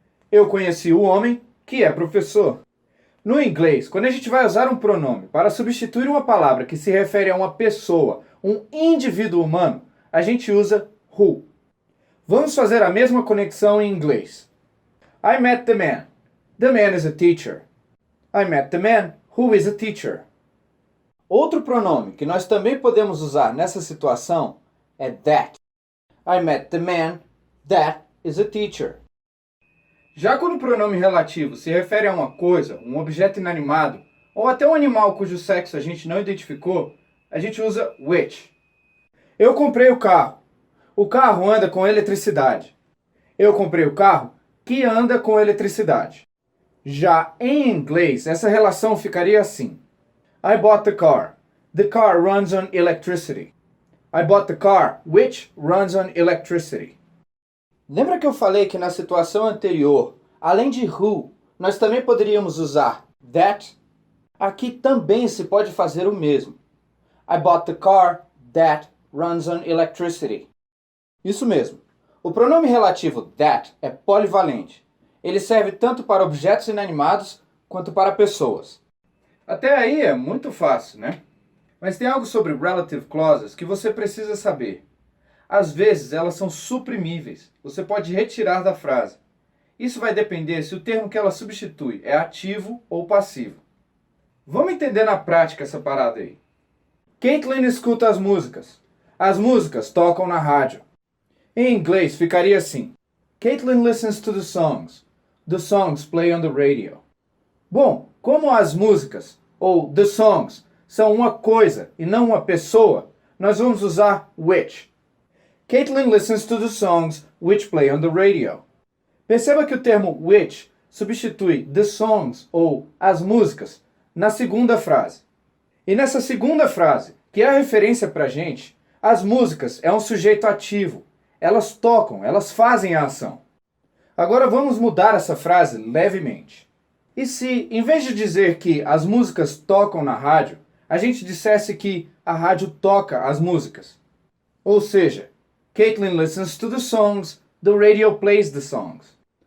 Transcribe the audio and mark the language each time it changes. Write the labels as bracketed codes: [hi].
[pt] Eu conheci o homem, que é professor. No inglês, quando a gente vai usar um pronome para substituir uma palavra que se refere a uma pessoa, um indivíduo humano, a gente usa who. Vamos fazer a mesma conexão em inglês. [en] I met the man. The man is a teacher. I met the man who is a teacher. [pt] Outro pronome que nós também podemos usar nessa situação é that. [en] I met the man that is a teacher. [pt] Já quando o pronome relativo se refere a uma coisa, um objeto inanimado, ou até um animal cujo sexo a gente não identificou, a gente usa which. Eu comprei o carro. O carro anda com eletricidade. Eu comprei o carro que anda com eletricidade. Já em inglês, essa relação ficaria assim. [en] I bought the car. The car runs on electricity. I bought the car which runs on electricity. [pt] Lembra que eu falei que na situação anterior, além de who, nós também poderíamos usar that? Aqui também se pode fazer o mesmo. [en] I bought the car that runs on electricity. [pt] Isso mesmo. O pronome relativo that é polivalente. Ele serve tanto para objetos inanimados quanto para pessoas. Até aí é muito fácil, né? Mas tem algo sobre relative clauses que você precisa saber. Às vezes elas são suprimíveis. Você pode retirar da frase. Isso vai depender se o termo que ela substitui é ativo ou passivo. Vamos entender na prática essa parada aí. Caitlin escuta as músicas. As músicas tocam na rádio. Em inglês ficaria assim. [en] Caitlin listens to the songs. The songs play on the radio. [pt] Bom, como as músicas, ou [en] the songs, [pt] são uma coisa e não uma pessoa, nós vamos usar which. [en] Caitlin listens to the songs which play on the radio. [pt] Perceba que o termo which substitui [en] the songs, [pt] ou as músicas, na segunda frase. E nessa segunda frase, que é a referência pra gente, as músicas é um sujeito ativo. Elas tocam, elas fazem a ação. Agora vamos mudar essa frase levemente. E se, em vez de dizer que as músicas tocam na rádio, a gente dissesse que a rádio toca as músicas? Ou seja, [en] Caitlin listens to the songs, the radio plays the songs.